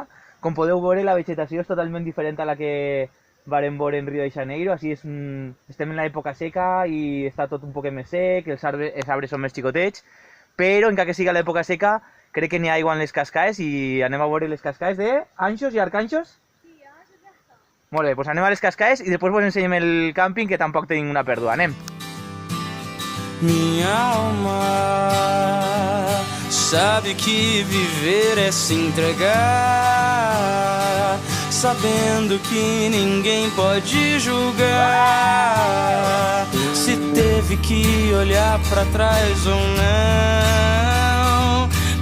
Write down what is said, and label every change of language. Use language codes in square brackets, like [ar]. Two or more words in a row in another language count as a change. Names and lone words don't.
[ca] Com podeu veure, la vegetació és totalment diferent a la que vàrem veure en Rio de Janeiro, així estem en l'època seca i està tot un poquet més sec, els arbres són més xicotets, però encara que siga l'època seca, crec que n'hi ha aigua en les cascades i anem a veure les cascades d'Anxos i Arcanxos. Sí, Anxos ja està. Molt bé, doncs anem a les cascades i després vos ensenyem el càmping, que tampoc tenim una pèrdua. Anem! [pt] Minha alma sabe que viver é se entregar, sabendo que ninguém pode julgar se teve que olhar pra trás ou não.